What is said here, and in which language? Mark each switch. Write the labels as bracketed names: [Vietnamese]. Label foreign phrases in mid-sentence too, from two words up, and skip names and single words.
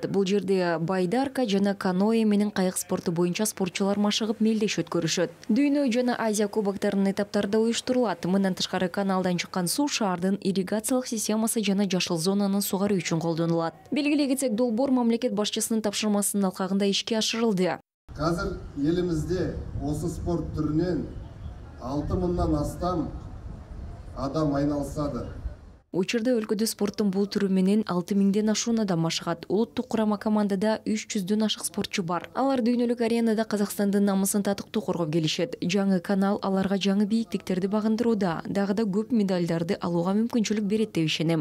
[Kyrgyz] Бул жерде байдарка жана каноэ менен кайык спорту боюнча спортчулар машыгып мелдеш өткөрүшөт. Дүйнө жана Азия кубоктарынын этаптарында уюштурулат. Мындан тышкары каналдан чыккан суу шаардын ирригациялык системасы жана жашыл зонанын сугаруу үчүн колдонулат. Белгилей кетсек, долбоор мамлекет башчысынын тапшырмасынын алкагында ишке ашырылды. [Kazakh] Қазір елімізде осы спорт түрінен 6000-нан астам адам айналысады. [Kyrgyz] Учурда өлкөдө спорттун бул түрү менен 6000ден ашуун адам машыгат. Улуттук курама командада 300дөн ашык спортчу бар. Алар дүйнөлүк аренада Казакстандын намысын татыктуу коргоп келишет. Жаңы канал аларга жаңы бийиктиктерди багындырууда, дагы да көп медалдарды алууга мүмкүнчүлүк берет деп ишенем.